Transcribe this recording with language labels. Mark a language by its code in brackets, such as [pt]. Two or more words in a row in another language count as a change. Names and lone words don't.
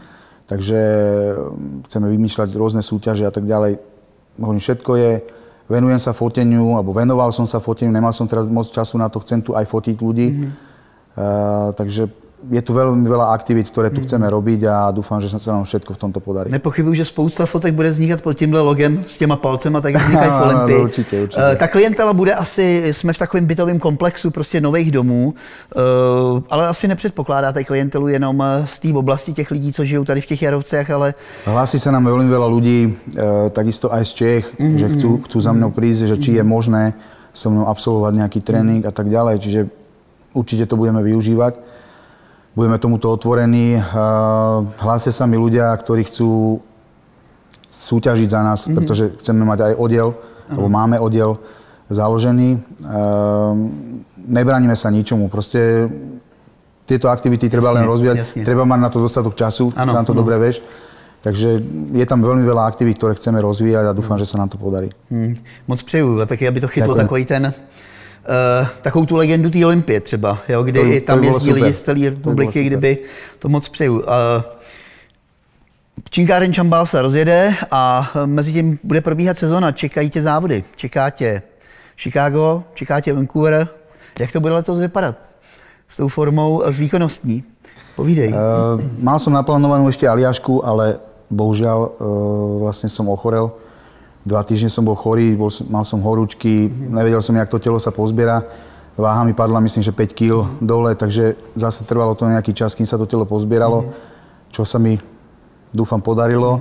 [sk] Takže chceme vymýšľať rôzne súťaže a tak ďalej. Hovorím, všetko je, venujem sa foteniu, alebo venoval som sa foteniu, nemal som teraz moc času na to, chcem tu aj fotiť ľudí. Takže je tu veľmi veľa aktivít, ktoré tu chceme robiť a dúfam, že sa nám všetko v tomto podarí. [cs] Nepochybuji, že spousta fotek bude vznikat pod tímhle logem s těma palcema, tak jak vznikají v Olympii. Určitě. Ta klientela bude asi, jsme v takovém bytovém komplexu prostě nových domů, ale asi nepředpokládáte klientelu jenom z té oblasti těch lidí, co žijou tady v těch Jarovcech, ale... [sk] Hlási sa nám veľmi veľa ľudí, takisto aj z Čech, že chcú za mnou prísť, že či je možné so mnou absolvovať nejaký tréning a tak ďalej, čiže určite to budeme využívať. Budeme tomuto otvorení. Hlásia sa mi ľudia, ktorí chcú súťažiť za nás, pretože chceme mať aj oddiel, alebo máme oddiel založený. Nebraníme sa ničomu. Proste tieto aktivity treba len rozvíjať. Treba mať na to dostatok času, sám to dobre vieš. Takže je tam veľmi veľa aktivít, ktoré chceme rozvíjať a dúfam, že sa nám to podarí. [cs] Moc přeju. A taky, aby to chytlo takový ten... takovou tu legendu té Olympie třeba, jo, kdy tam jezdí lidi z celé republiky, kdyby to moc přeju. Činkáren Čambal se rozjede a mezi tím bude probíhat sezona, čekají tě závody, čeká tě Chicago, čeká tě Vancouver. Jak to bude letos vypadat s tou formou a s výkonností? Povídej. [sk] Mal som naplánovanú ešte Aliašku, ale bohužiaľ vlastne som ochorel. 2 týždne som bol chorý, mal som horúčky, nevedel som, jak to telo sa pozbiera. Váha mi padla, myslím, že 5 kg dole, takže zase trvalo to nejaký čas, kým sa to telo pozbieralo, čo sa mi, dúfam, podarilo.